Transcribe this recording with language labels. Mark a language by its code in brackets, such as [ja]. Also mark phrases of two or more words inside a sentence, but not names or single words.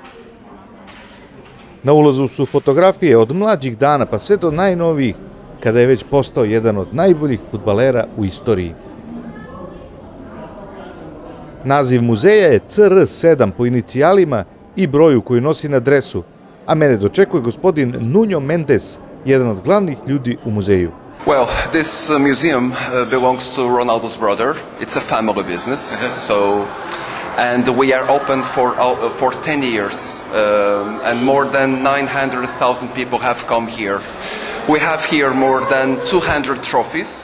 [sr] Na ulazu su fotografije od mlađih dana pa sve do najnovijih, kada je već postao jedan od najboljih fudbalera u istoriji. Naziv muzeja je CR7 po inicijalima i broju koju nosi na dresu, a mene dočekuje gospodin Nuno Mendes, jedan od glavnih ljudi u muzeju. [en] Well, this museum belongs to Ronaldo's brother. It's a family business, and we are open for 10 years, and more than 900,000 people have come here. We have here more than 200 trophies.